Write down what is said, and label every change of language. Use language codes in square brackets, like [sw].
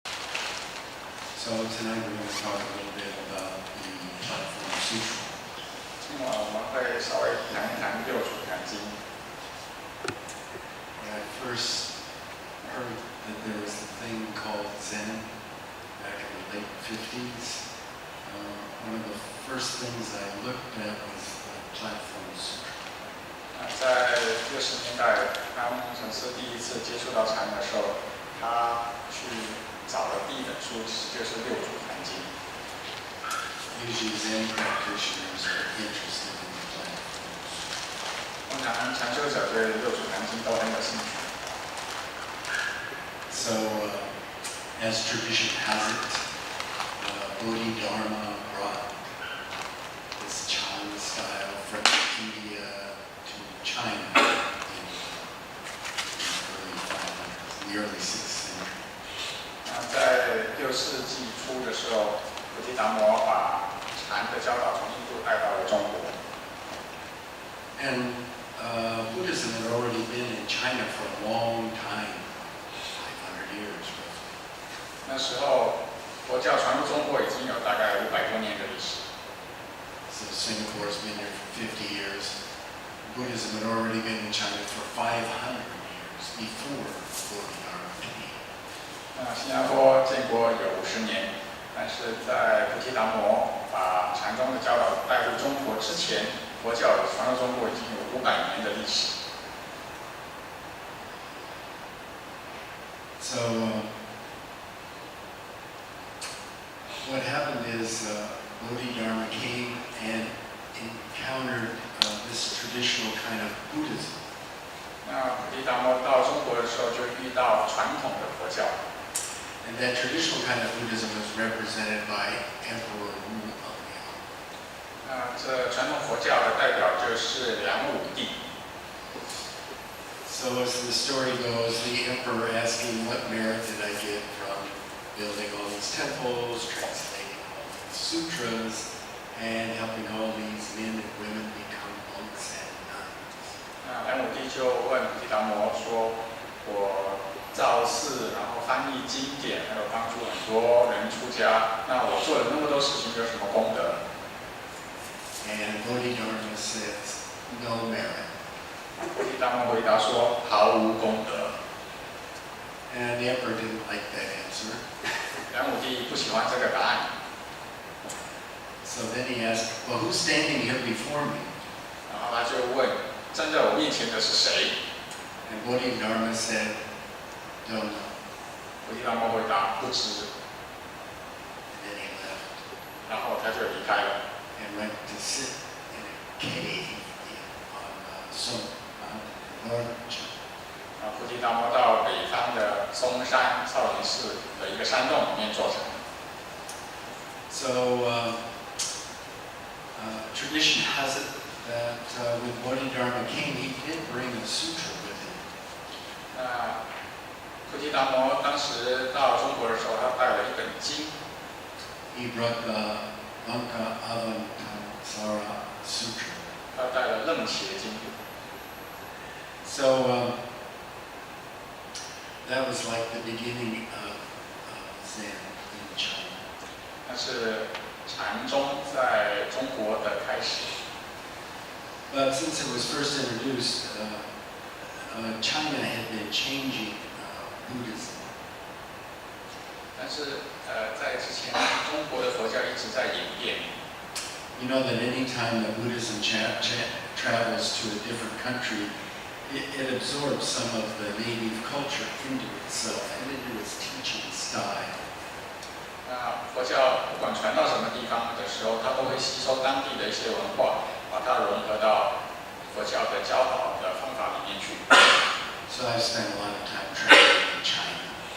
[en] So tonight we're going to talk a little bit about the Platform Sutra. [zh] 今晚我们会稍微谈一谈六祖坛经。 [en] I first heard that there was a thing called Zen back in the late 50s. One of the first things I looked at was the Platform Sutra. [zh] 在60年代，当禅师第一次接触到禅的时候，他去找的第一本书其实就是六祖坛经。 [en] Usually Zen practitioners are interested in the Platform. [zh] 通常禅修者对六祖坛经都很有兴趣。 [en] So, as tradition has it, Bodhidharma brought this Chan style from India to China in the early 6th century. [zh] 在6世纪初的时候，菩提达摩把禅的教导从印度带到了中国。 [en] And Buddhism had already been in China for a long time, 500 years roughly. [zh] 那时候，佛教传入中国已经有大概500多年的历史。 [en] So Singapore's been here for 50 years. Buddhism had already been in China for 500 years before Bodhidharma came. [zh] 那新加坡建国有50年，但是在菩提达摩把禅宗的教导带入中国之前，佛教传入中国已经有500年的历史。 [en] So what happened is Bodhidharma came and encountered this traditional kind of Buddhism. [zh] 那菩提达摩到中国的时候，就遇到传统的佛教。 [en] And that traditional kind of Buddhism was represented by Emperor Wu. [zh] 那这传统佛教的代表就是梁武帝。 [en] So as the story goes, the emperor asking, what merit did I get from building all these temples, translating all these sutras, and helping all these men and women become monks and nuns? [zh] 那梁武帝就问菩提达摩说：“我造寺，然后翻译经典，还有帮助很多人出家，那我做了那么多事情，有什么功德？” [en] And Bodhidharma says, no merit. [zh] 菩提达摩回答说：“毫无功德。” [en] And the emperor didn't like that answer. [zh] 梁武帝不喜欢这个答案， [en] So then he asked, well, who's standing here before me? [zh] 然后他就问：“站在我面前的是谁 [en] And Bodhidharma said, don't know.？” [zh] 菩提达摩回答：“不知。” [en] And then he left [zh] 然后他就离开了。 [en] and went to sit in a cave on some mountain in northern China. [zh] 菩提达摩到北方的嵩山少林寺的一个山洞里面坐禅。 [en] So tradition has it that when Bodhidharma came, he did bring a sutra with him. [zh] 那菩提达摩当时到中国的时候，他带了一本经， [en] He brought the Lanka Avantasara Sutra. [zh] 他带了楞伽经。 [en] So that was like the beginning of Zen in China. [zh] 那是禅宗在中国的开始。 [en] But since it was first introduced, China had been changing Buddhism. [zh] 但是在之前，中国的佛教一直在演变。 [en] You know that any time that Buddhism travels to a different country, it absorbs some of the native culture into itself and into its teaching style. [zh] 那佛教不管传到什么地方的时候，它都会吸收当地的一些文化，把它融合到佛教的教导的方法里面去。 [en] So I've spent a lot of time traveling in China.